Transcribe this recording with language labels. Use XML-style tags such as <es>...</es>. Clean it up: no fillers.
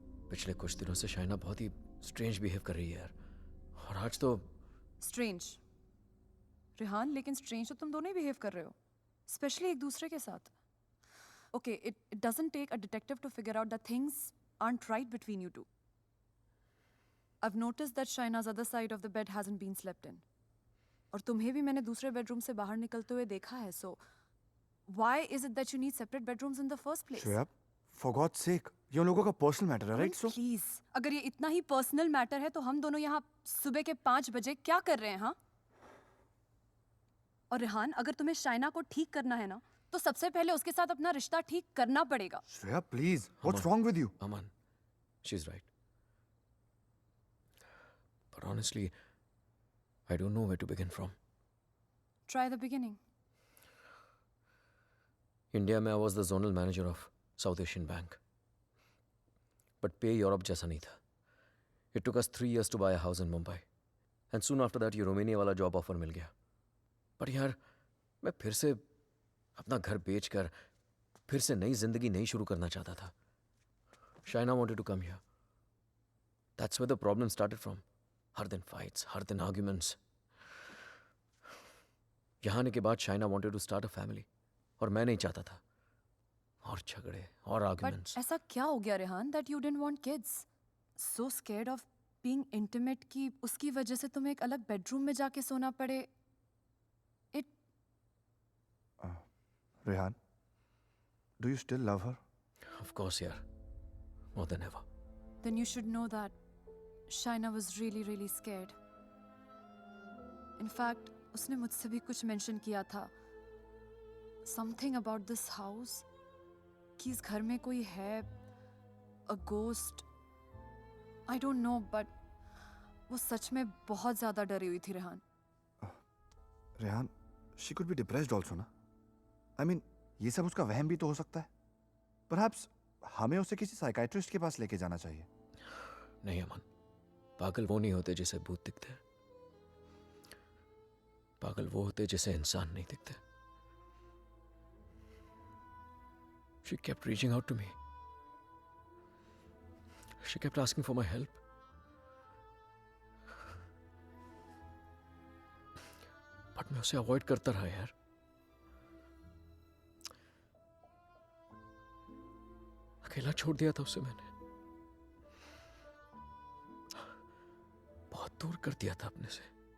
<hi>पिछले कुछ दिनों से शाइना बहुत ही स्ट्रेंज बिहेव कर रही है यार. और आज तो</hi> <en>strange.</en> <hi>रेहान, लेकिन strange तो तुम दोनों ही बिहेव कर रहे हो, स्पेशली एक दूसरे के साथ.</hi> <en>Okay, it doesn't take a detective to figure out that things aren't right between you two. I've noticed that Shaina's other side of the bed hasn't been slept in.</en> <hi>और तुम्हें भी मैंने दूसरे बेडरूम से बाहर निकलते हुए देखा है.</hi> <en>So why is it that you need separate bedrooms in the first place?</en> <hi>Shreya,</hi> <en>for God's sake,</en> <hi>ये उन लोगों का पर्सनल मैटर है, राइट?</hi> <en>so</en> <hi>प्लीज, अगर ये इतना ही पर्सनल मैटर है तो हम दोनों यहाँ सुबह के 5 बजे क्या कर रहे हैं? हाँ, और रेहान, अगर तुम्हें शाइना को ठीक करना है ना, तो सबसे पहले उसके साथ अपना रिश्ता ठीक करना पड़ेगा.</hi> <en>Shreya, please. What's Aman. wrong with you? Aman, she's right. But honestly, I don't know where to begin from. Try the beginning.</en> <hi>India में</hi> <en>I was the zonal manager of South Asian Bank. But pay</en> <hi>Europe जैसा नहीं था.</hi> <en>It took us 3 years to buy a house in Mumbai. And soon after that,</en> <hi>ये Romania वाला job offer मिल गया. पर यार, मैं फिर से अपना घर बेचकर फिर से नई जिंदगी नहीं शुरू करना चाहता था.</hi> <en>Shaina wanted to come here. That's where the problem started from.</en> <hi>हर दिन fights, हर दिन arguments. यहाँ आने के बाद</hi> <en>Shaina wanted to start a family.</en> <hi>और मैं नहीं चाहता था. और झगड़े और</hi> <en>But arguments.</en> <hi>ऐसा क्या हो गया Rehan</hi> <en>that you didn't want kids? So scared of being intimate</en> <hi>कि उसकी वजह से तुम्हें एक अलग बेडरूम में जाके सोना पड़े.</hi> <en>It Rehan, do you still love her? Of course, यार. More than ever. then you should know that Shaina was really really scared. In fact,</en> <hi>उसने मुझसे भी कुछ mention किया था.</hi> <en>Something about this house.</en> <hi>कि इस घर में कोई है.</hi> <en>A ghost. I don't know, but</en> <hi>वो सच में बहुत ज़्यादा डरी हुई थी Rehan.</hi> <en>Rehan, she could be depressed also, ना? I mean,</en> <hi>ये सब उसका वहम भी तो हो सकता है.</hi> <en>Perhaps</en> <hi>हमें उसे किसी साइकाइट्रिस्ट के पास लेके जाना चाहिए. नहीं अमन. पागल वो नहीं होते जिसे भूत दिखते हैं. पागल वो होते जिसे इंसान नहीं दिखते.</hi> <en>She kept reaching out to me. She kept asking for my help.</en> <hi>But मैं उसे अवॉइड करता रहा यार. अकेला छोड़ दिया था उसे मैंने. बहुत दूर कर दिया था अपने से.</hi>